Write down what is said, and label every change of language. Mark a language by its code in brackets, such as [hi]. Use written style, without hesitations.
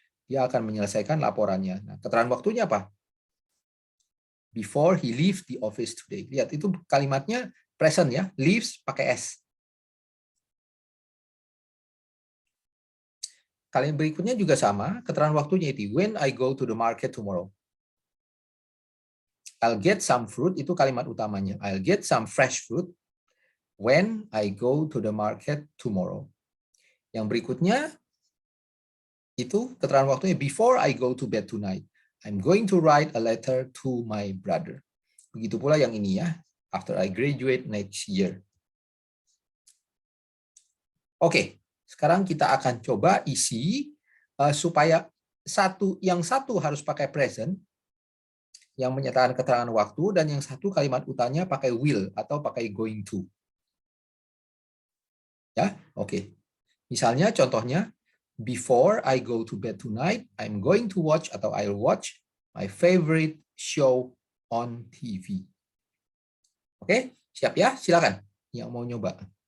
[id] Dia akan menyelesaikan laporannya. Nah, keterangan waktunya apa? [en] Before he leaves the office today. [id] Lihat, itu kalimatnya present ya. Leaves pakai S. Kalimat berikutnya juga sama. Keterangan waktunya itu [en] when I go to the market tomorrow. I'll get some fruit, [id] itu kalimat utamanya. [en] I'll get some fresh fruit when I go to the market tomorrow. [id] Yang berikutnya itu keterangan waktunya [en] before I go to bed tonight. I'm going to write a letter to my brother. [id] Begitu pula yang ini ya. [en] After I graduate next year. [id] Oke, sekarang kita akan coba isi supaya yang satu harus pakai present, yang menyatakan keterangan waktu, dan yang satu kalimat utamanya pakai will atau pakai going to. Ya, oke. Misalnya contohnya, [en] before I go to bed tonight, I'm going to watch atau I'll watch my favorite show on TV. [id] Oke, siap ya? Silakan yang mau nyoba.